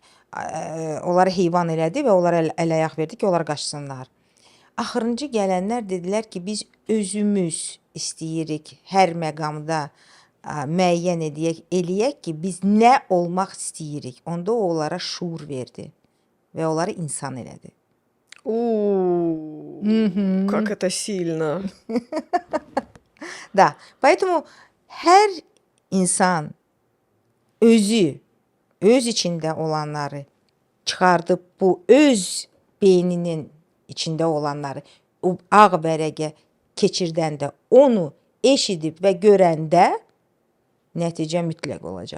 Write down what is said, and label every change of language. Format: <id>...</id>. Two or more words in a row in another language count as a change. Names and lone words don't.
<az>Onları heyvan elədi və onlara əl-ayaq verdi ki, onlar qaçsınlar. Axırıncı gələnlər dedilər ki, biz özümüz istəyirik hər məqamda müəyyən eləyək ki, biz nə olmaq istəyirik. Onda o onlara şuur verdi və onları insan elədi.</az> <ru>Как это сильно. Да, поэтому</ru> <az>hər insan öz içində olanları çıxardıb bu öz beyninin içində olanları o ağ vərəqə keçirdəndə, onu eşidib və görəndə nəticə mütləq olacaq.</az>